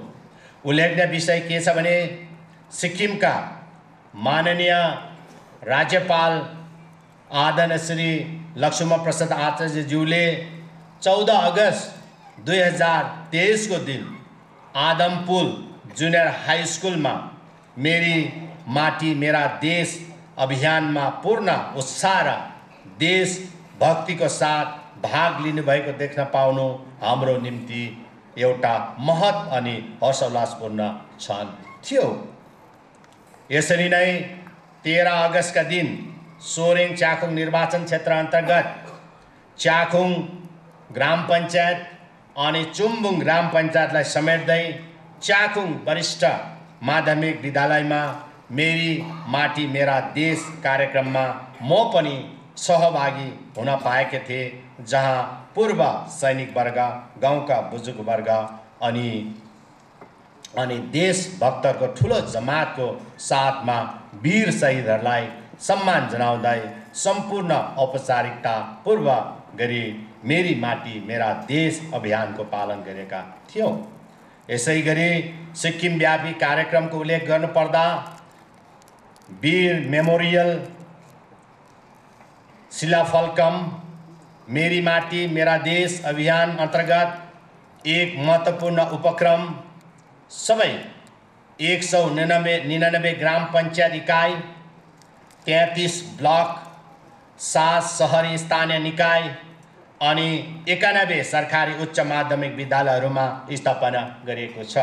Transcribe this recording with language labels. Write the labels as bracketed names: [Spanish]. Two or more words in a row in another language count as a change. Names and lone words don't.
[Nepali] उल्लेखनीय विषय के छ भने सिक्किमका माननीय राज्यपाल आदरणीय श्री लक्ष्मणप्रसाद आचार्यज्यूले 14 अगस्त 2023 को दिन आदमपुर जुनियर हाई स्कुलमा मेरी माटी मेरा देश अभियानमा पूर्ण उत्साह र देशभक्तिको साथ भाग लिनुभएको देख्न पाउनु हाम्रो निम्ति एउटा महत् अनि हर्षोल्लासपूर्ण क्षण थियो। यसरी नै 13 अगस्तका दिन सोरेङ च्याखुङ निर्वाचन क्षेत्र अन्तर्गत च्याखुङ ग्राम पञ्चायत अनि चुम्बुङ ग्राम पञ्चायतलाई समेट्दै च्याखुङ वरिष्ठ माध्यमिक विद्यालयमा मेरी माटी मेरा देश कार्यक्रममा म पनि सहभागी हुन पाएका थिए, जहाँ पूर्व सैनिक वर्ग, गाउँका बुजुर्ग वर्ग अनि देशभक्तहरूको ठुलो जमातको साथमा वीर शहीदहरूलाई सम्मान जनाउँदै सम्पूर्ण औपचारिकता पूर्व गरी मेरी माटी मेरा देश अभियानको पालन गरेका थियौँ। यसै गरी सिक्किम व्यापी कार्यक्रमको उल्लेख गर्नुपर्दा वीर मेमोरियल, शिलाफलकम, मेरी माटी मेरा देश अभियान अन्तर्गत एक महत्त्वपूर्ण उपक्रम सबै 199 ग्राम पञ्चायत इकाइ, 33 ब्लक, 7 शहरी स्थानीय निकाय अनि 91 सरकारी उच्च माध्यमिक विद्यालयहरूमा स्थापना गरिएको छ।